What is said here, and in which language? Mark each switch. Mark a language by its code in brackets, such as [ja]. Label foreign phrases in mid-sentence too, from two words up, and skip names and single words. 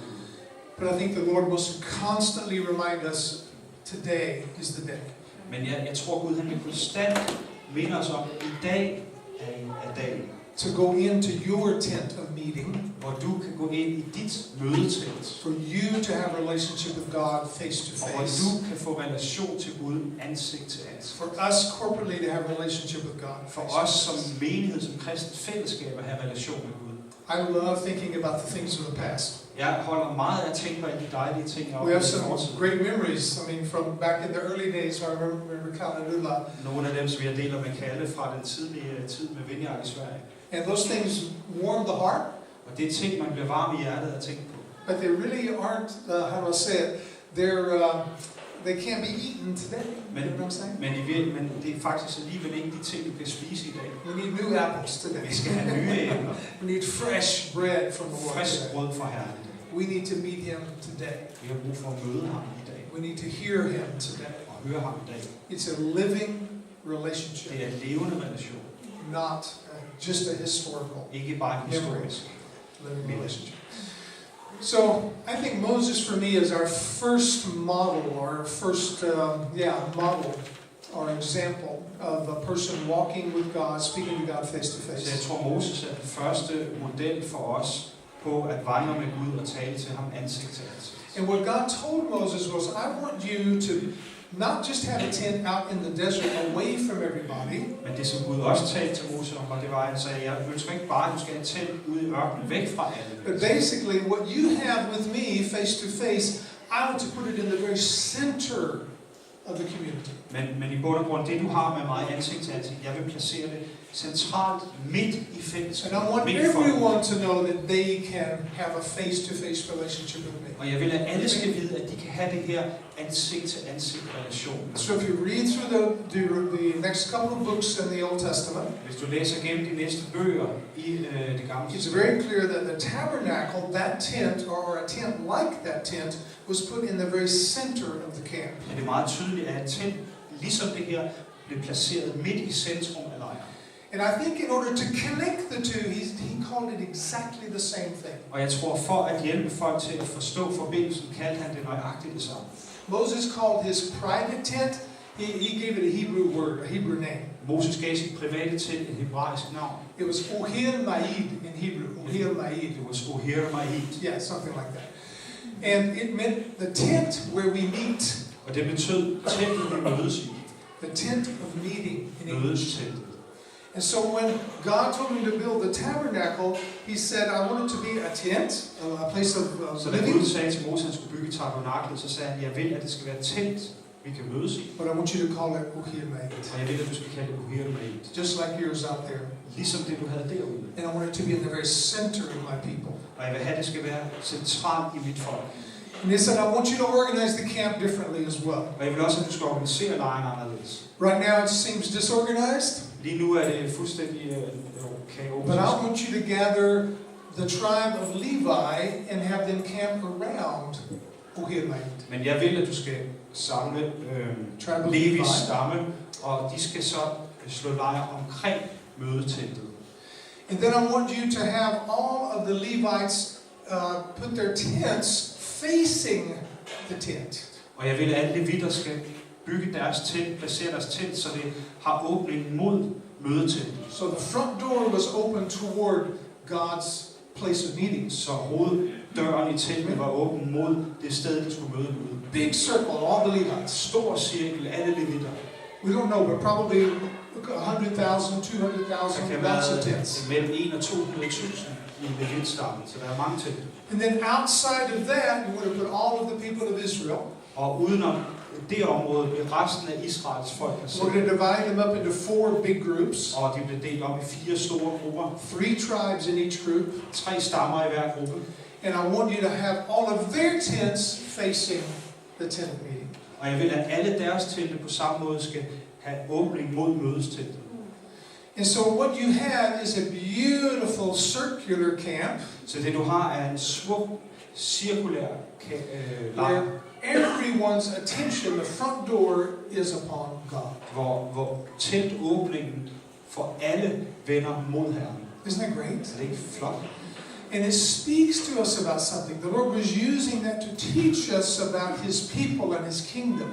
[en] But I think the Lord must constantly remind us, today is the day. [da] Men jeg tror, Gud han vil konstant minde os om, at i dag er dagen. [en] To go into your tent of meeting. [da] Hvor du kan gå ind i dit mødetelt. [en] For you to have a relationship with God face to [da] Og hvor [en] face. [da] du kan få relation til Gud ansigt til ansigt. [en] For us corporately to have a relationship with God. [da] For os som menighed, som kristent fællesskab at have relation med Gud. [en] I love thinking about the things of the past. [da] Jeg holder meget af at tænke på alle de dejlige ting, jeg [en] We have [da] oplevede i [en] some [da] fortiden. [en] great memories. I mean, from back in the early days, I remember Kalle. [da] Nogle af dem, som jeg deler med Kalle fra den tidlige tid med Vineyard i Sverige. [en] And those things warm the heart. [da] Og det er ting, man bliver varm i hjertet at tænke på. [en] But they really aren't, how do I say it, they can't be eaten today. You know what I'm saying? [da] Men det er faktisk alligevel ikke de ting, vi kan spise i dag. [en] We need new apples today. [da] Vi skal have nye æbler. [en] We need fresh bread from the Lord [da] Frisk [en] today. [da] brød fra Herren i dag. [en] We need to meet Him today. [da] Vi har brug for at møde ham i dag. [en] We need to hear Him today. [da] Og høre ham i dag. [en] It's a living relationship, [da] Det er en levende relation. [en] not just a historical [da] Ikke bare en historisk. [en] living relationship. So I think Moses for me is our first model, or first model or example of a person walking with God, speaking to God face to [da] Så jeg [en] face. [da] tror, Moses er den første model for os på at vandre med Gud og tale til ham ansigt til ansigt. [en] And what God told Moses was, I want you to not just have a tent out in the desert away from everybody. [da] Men det som Gud også talte til Moses om, og det var, at han sagde, jeg ønsker ikke bare, at du skal have et telt ude i ørkenen, væk fra alle. [en] But basically, what you have with me face to face, I want to put it in the very center of the community. [da] Men i bund og grund, det du har med mig ansigt til ansigt, jeg vil placere det centralt midt i fællesskabet. [en] And I want everyone to know that they can have a face-to-face relationship with me. [da] Og jeg vil, at alle skal vide, at de kan have det her ansigt-til-ansigt relation. [en] So if you read through the next couple of books in the Old Testament, [da] Hvis du læser gennem de næste bøger i det gamle [en] it's [da] testamente, [en] very clear that the tabernacle, that tent, or a tent like that tent, was put in the very center of the camp. [da] er det meget tydeligt, at et telt, ligesom det her, blev placeret midt i centrum af lejren. [en] And I think in order to connect the two, he called it exactly the same thing. [da] Og jeg tror, for at hjælpe folk til at forstå forbindelsen, kaldte han det nøjagtigt det samme. [en] Moses called his private tent, he gave it a Hebrew word, a Hebrew name. [da] Moses gav sit private telt et hebraisk navn. [en] It was Ohir Ma'id in Hebrew. Ohir Ma'id. [da] Det var Ohir Ma'id. [en] Yeah, something like that. And it meant the tent where we meet. [da] Og det betød teltet, vi mødes i. [en] The tent of meeting in English. [da] Mødesteltet. [en] And so when God told me to build the tabernacle, He said I want it to be a tent, a place of [da] Så da [en] living. [da] Gud sagde til Moses, at han skulle bygge tabernaklet, så sagde han, jeg vil, at det skal være et telt, vi kan mødes i. [en] But I want you to call it Ohir Ma'id. [da] Og jeg vil, at du skal kalde det Ohir Ma'id. [en] Just like yours out there. [da] Ligesom det, du havde derude. [en] And I want it to be in the very center of my people. [da] Og jeg vil have, at det skal være centralt i mit folk. [en] And He said, I want you to organize the camp differently as well. [da] Og jeg vil også, at du skal organisere lejren anderledes. [en] Right now it seems disorganized. [da] Lige nu er det fuldstændig kaotisk. [en] But I want you to gather the tribe of Levi and have them camp around Ohir Ma'id. [da] Men jeg vil, at du skal samle [en] Tribe of Levi. [da] Levis stamme, og de skal så slå lejr omkring mødeteltet. [en] And then I want you to have all of the Levites put their tents facing the tent. [da] Og jeg vil, at alle levitter skal bygge deres telt, placere deres telt, så det har åbning mod mødeteltet. [en] So the front door was open toward God's place of meetings. [da] Så hoveddøren i teltet var åben mod det sted, de skulle møde Gud. [en] Big circle, all the Levites. [da] Stor cirkel, alle levitter. [en] We don't know, but probably 100,000, 200,000, [da] Der kan [en] lots of tents. [da] være mellem 1 og 200.000 i levitstammen, så der er mange telte. [en] And then outside of that, you would have put all of the people of Israel. [da] Og udenom det område blev resten af Israels folk [en] We're [da] placeret. [en] going to divide them up into 4 big groups. [da] Og de blev delt op i 4 store grupper. [en] 3 tribes in each group. [da] 3 stammer i hver gruppe. [en] And I want you to have all of their tents facing the tent of meeting. [da] Og jeg vil, at alle deres telte på samme måde skal have åbning mod mødesteltet. [en] And so what you have is a beautiful circular camp. [da] Så det du har er en smuk, cirkulær lejr, [en] everyone's attention, the front door, is upon God. [da] hvor teltåbningen for alle vender mod Herren. [en] Isn't that great? [da] Er det ikke flot? [en] And it speaks to us about something. The Lord was using that to teach us about His people and His kingdom.